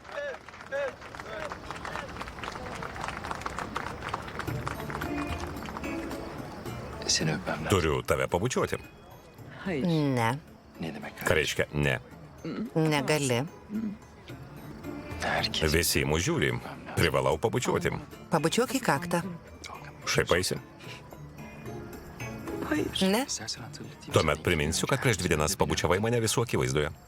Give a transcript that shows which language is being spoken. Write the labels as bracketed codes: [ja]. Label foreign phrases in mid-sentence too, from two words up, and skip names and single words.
[tr] Seni öpmem lazım. [lt] Turiu tave pabučiuoti. [tr] Hayır. [lt] Ne, [tr] Ne demek? [lt] Ką reiškia ne? negali. [tr] Herkes. [lt] Visi į mus žiūri. Privalau pabučiuoti. Pabučiuok į kaktą. Šaipaisi? Ne, [tr] İstersen hatırlatayım. [lt] Tuomet priminsiu, kad prieš 2 dienas pabučiavai mane visų akivaizdoje.